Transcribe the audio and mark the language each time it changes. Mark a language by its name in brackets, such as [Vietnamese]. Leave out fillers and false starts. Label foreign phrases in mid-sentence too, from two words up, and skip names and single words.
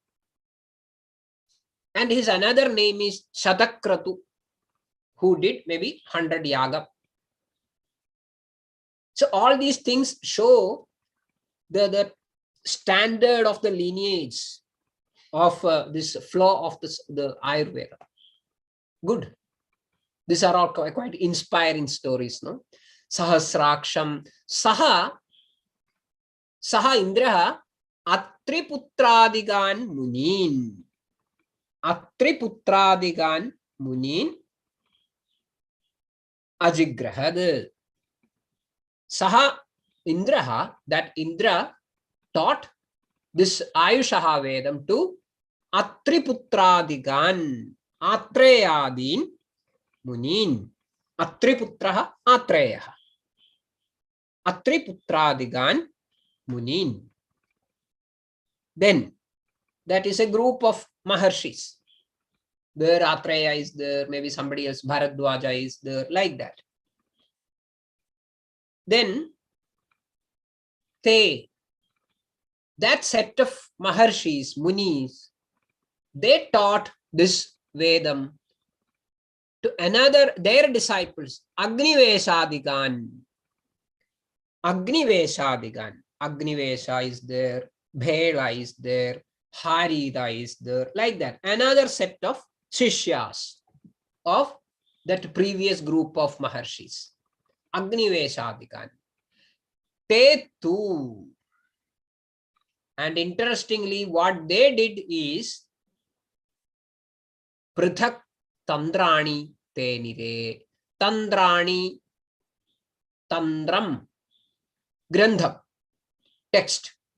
[English] And his another name is Shatakratu, who did maybe 100 yaga. So all these things show the standard of the lineage of this flow of the Ayurveda. Good. These are all quite inspiring stories, no? [Sanskrit] Sahasraksham Saha Indraha Atriputradigan Munin. Atriputradigan Munin Ajigrahad. Saha Indraha, [English] that Indra taught this [Sanskrit] Ayushaha Vedam [English] to [Sanskrit] Atriputradigan, Atreyadin Munin. Atriputraha Atreyaha. Atriputradigan Munin. [English] Then that is a group of Maharshis. There Atreya is there, maybe somebody else, Bharadwaja is there, like that. Then that set of Maharshis, Munis, they taught this Vedam to their disciples, Agniveshadigan. Agniveshadigan. Agnivesha is there, Bhela is there, Harida is there, like that. Another set of Shishyas of that previous group of Maharshis. [Sanskrit] Agniveshadigan. Te tu. [English] And interestingly, what they did is [Sanskrit] Prithak Tandrani Tenire. Tandrani, Tandram, Grandham, [English] text.